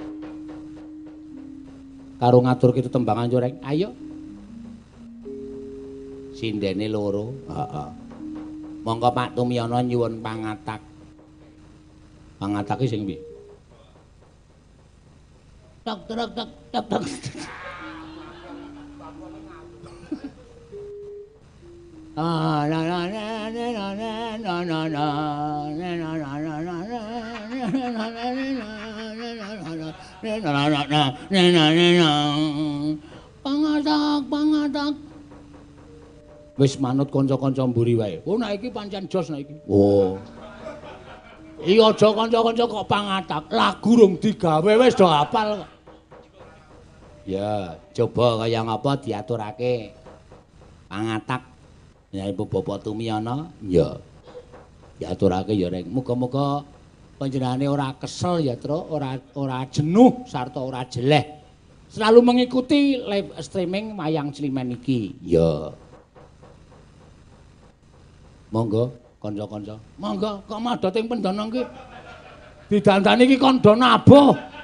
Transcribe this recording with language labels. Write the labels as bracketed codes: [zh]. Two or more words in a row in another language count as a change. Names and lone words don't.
[jv] Karo ngaturke tetembangan yo rek. Ayo. Sindene loro. Heeh. Monggo Pak Tumiyono nyuwun pangatak. Pangatake sing piye? Tak tak tak tak tak. Ah la la la la la la la la pangatak. Wis manut kanca-kanca mburi wae. Oh nek iki pancen jos nek iki. Oh. Iya aja kanca-kanca kok pangatak. Lagu rung digawe wis do hafal. Ya, coba kaya ngapa diaturake pangatak nyanyi Bapak Tumiyana. Ya. Diaturake ya reng. Muga-muga panjenengane ora kesel ya, Tru, ora jenuh sarta ora jeleh. [id] Selalu mengikuti [en] live streaming [id] wayang Cilimen iki. Ya. [jv] Monggo kanca-kanca. Monggo kok madhot ing pendana iki. Didandani iki kon do nabuh.